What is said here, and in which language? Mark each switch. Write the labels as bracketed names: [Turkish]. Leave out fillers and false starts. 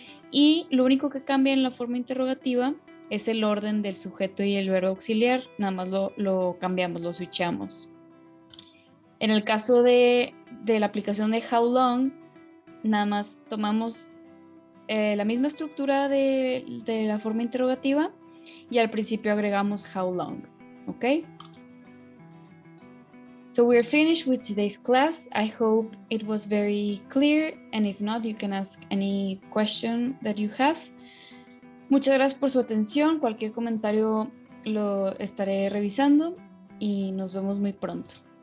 [Spanish] Y lo único que cambia en la forma interrogativa es el orden del sujeto y el verbo auxiliar, nada más lo cambiamos, lo switchamos. En el caso de la aplicación de [English] how long, [Spanish] nada más tomamos la misma estructura de la forma interrogativa y al principio agregamos how long, ¿ok? [English] So we're finished with today's class. I hope it was very clear, and if not, you can ask any question that you have. [Spanish] Muchas gracias por su atención. Cualquier comentario lo estaré revisando y nos vemos muy pronto.